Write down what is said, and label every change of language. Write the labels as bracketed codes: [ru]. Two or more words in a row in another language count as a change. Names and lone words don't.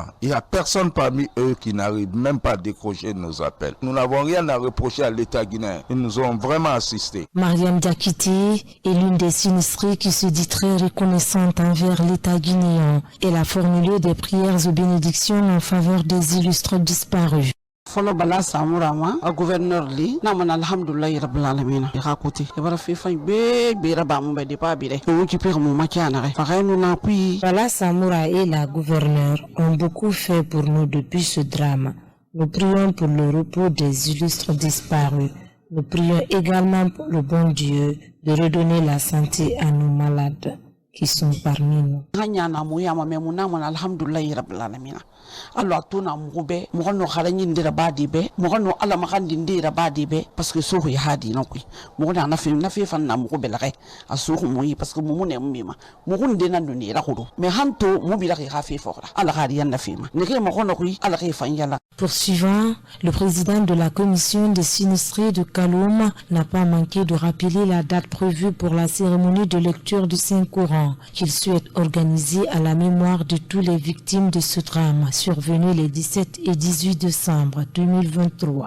[fr] Il n'y a personne parmi eux qui n'arrive même pas à décrocher nos appels. Nous n'avons rien à reprocher à l'État guinéen. Ils nous ont vraiment assistés. Mariam Diakité est l'une des sinistrées qui se dit très reconnaissante envers l'État guinéen. Elle a formulé des prières et bénédictions en faveur des illustres disparus. [sus] Folo bala samurama a gouverneur li na man [ar] الحمد لله رب العالمين [sus] ya côté e bara fi fay be raba mu be pas bi de on qui pire mu makiana fa xenu na puis [fr] Bala Samoura et la gouverneure ont beaucoup fait pour nous depuis ce drame. Nous prions pour le repos des illustres disparus. Nous prions également pour le bon Dieu de redonner la santé à nos malades qui sont parmi nous. [sus] Alors tout na mugube mo no xarañi ndira badi be mo no ala ma xandi ndira badi be [fr] parce que [sus] so ya hadi no koy mo na fi fan na mugube la re asu mo yi [fr] parce que [sus] mo ne mima mo hunde nan do ni ra xudo mais hanto mo bi la xa fi fokra ala xadi yan na fi ma ne ke mo kono koy ala xe fan yalla. [fr] Poursuivant, le président de la commission des sinistrés de Kaloum n'a pas manqué de rappeler la date prévue pour la cérémonie de lecture du Saint-Coran qu'il souhaite organiser à la mémoire de tous les victimes de ce drame survenu les 17 et 18 décembre 2023.